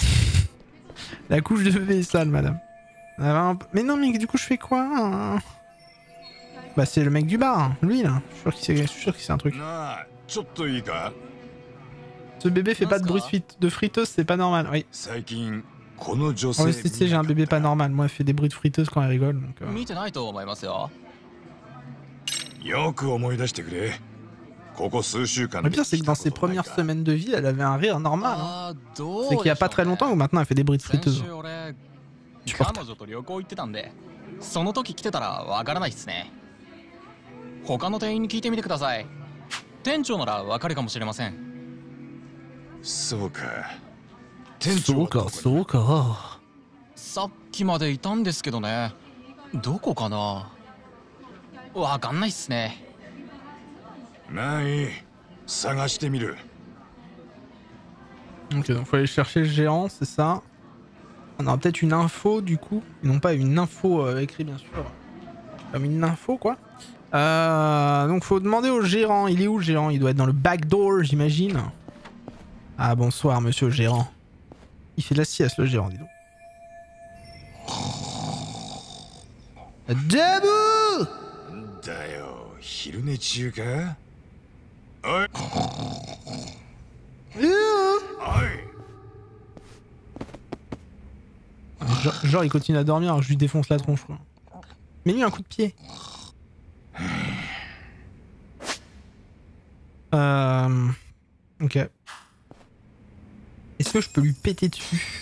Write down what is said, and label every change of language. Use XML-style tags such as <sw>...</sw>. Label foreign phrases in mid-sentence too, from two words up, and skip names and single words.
<fr>La couche de bébé est sale, madame. Mais non, mais du coup, je fais quoi? Bah, c'est le mec du bar, hein. Lui, là. Je suis sûr qu'il sait un truc. Ce bébé fait pas de bruit de friteuse, c'est pas normal, oui.</fr> <ja>この女</ja> <fr>Oh,</fr> <ja>性</ja> <fr>tu sais, j'ai un bébé pas normal. Moi, elle fait des bruits de friteuse quand elle rigole. Donc,</fr> <ja>見てないと思いますよ。よく思い出してくれ。ここ数週間</ja> <fr>Le pire, c'est que dans ses premières semaines de vie, elle avait un rire normal. Hein.</fr> <ja>あーどう</ja> <fr>C'est qu'il y a pas très longtemps ou maintenant elle fait des bruits de</fr> <ja>先</ja> <fr>friteuse.</fr> <ja>週俺</ja> <fr>Tu</fr> <ja>彼</ja> <fr>portes.</fr> <ja>女と旅行行ってたんで、その時来てたらわからないっすね。他の店員に聞いてみてください。店長ならわかるかもしれません。そうか。店長はどこにそうか。さっきまでいたんですけどね。どこかな。わかんないっすね。まあいい。探してみる。</ja> <fr>Ok, donc faut aller chercher le géant, c'est ça. On aura peut-être une info du coup. Et non pas une info écrite bien sûr. Comme une info quoi. Donc faut demander au gérant. Il est où le gérant? Il doit être dans le backdoor j'imagine. Ah bonsoir monsieur le gérant. Il fait de la sieste le gérant dis donc. Debout!</fr> <ja>だよ、昼寝中か？おい。おい。</ja> <fr>Genre il continue à dormir alors je lui défonce la tronche quoi. Mets-lui un coup de pied. Ok. Est-ce que je peux lui péter dessus?</fr>